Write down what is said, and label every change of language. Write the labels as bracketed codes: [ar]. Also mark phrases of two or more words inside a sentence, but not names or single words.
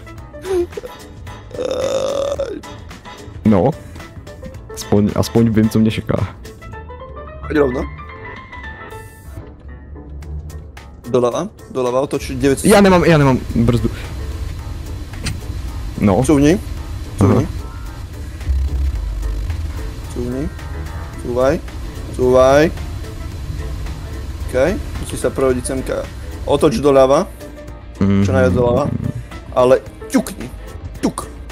[cs] No. Aspoň vím, co mě čeká. Pojď rovno. Doleva, otoč 900. Já nemám brzdu. No. [sk] Cúvni. Cúvaj. OK, musí sa prehodiť semka. Otoč doľava. Čo najviac doľava. Ale ťukni. Ťuk.